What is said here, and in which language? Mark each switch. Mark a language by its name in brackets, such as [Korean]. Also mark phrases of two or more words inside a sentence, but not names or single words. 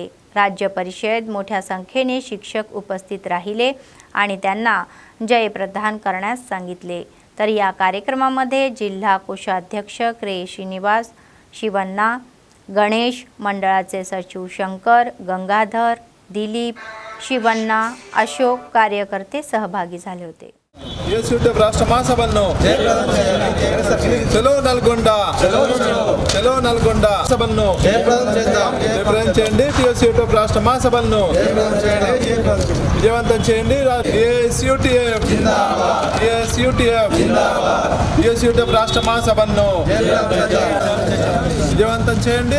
[Marathi] राज्य परिषद मोठ्या संख्येने शिक्षक उपस्थित राहिले आणि त्यांना जय प्रदान करण्यास सांगितले. तर या कार्यक्रमामध्ये जिल्हा कोषाध्यक्ष के श्रीनिवास, शिवण्णा, गणेश, मंडळाचे सचिव शंकर, गंगाधर, दिलीप, शिवण्णा, अशोक कार्यकर्ते सहभागी झाले होते. [Telugu] TSUTF రాష్ట్ర మహాసభను చలో నల్గొండ, చలో నల్గొండ సభను జయప్రదం చేయండి. TSUTF రాష్ట్ర మహాసభను విజయవంతం చేయండి. TSUTF రాష్ట్ర మహాసభను విజయవంతం చేయండి.